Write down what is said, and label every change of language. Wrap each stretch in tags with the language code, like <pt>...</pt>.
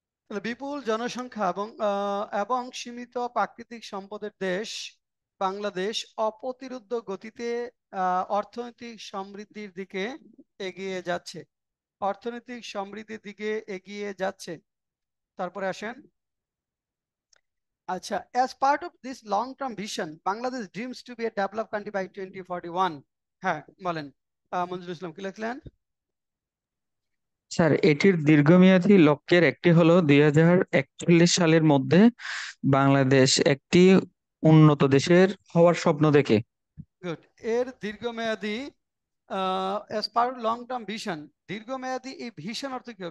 <bn>বিপুল জনসংখ্যা এবং সীমিত প্রাকৃতিক সম্পদের দেশ বাংলাদেশ অপ্রতিরোধ্য গতিতে অর্থনৈতিক সমৃদ্ধির দিকে এগিয়ে যাচ্ছে, অর্থনৈতিক সমৃদ্ধির দিকে এগিয়ে যাচ্ছে। তারপরে আসেন, আচ্ছা,</bn> <en>as part of this long term vision Bangladesh dreams to be a developed country by 2041।</en> <bn>হ্যাঁ বলেন, মঞ্জুরুল ইসলাম কি লিখলেন? স্যার এটির দীর্ঘমেয়াদী লক্ষ্যের একটি হলো 2041 সালের মধ্যে বাংলাদেশ একটি উন্নত দেশের হওয়ার স্বপ্ন দেখে। গুড। এর দীর্ঘমেয়াদী</bn> <en>as part of long term vision,</en> <bn>দীর্ঘমেয়াদী এই ভিশন অর্থ কি?</bn>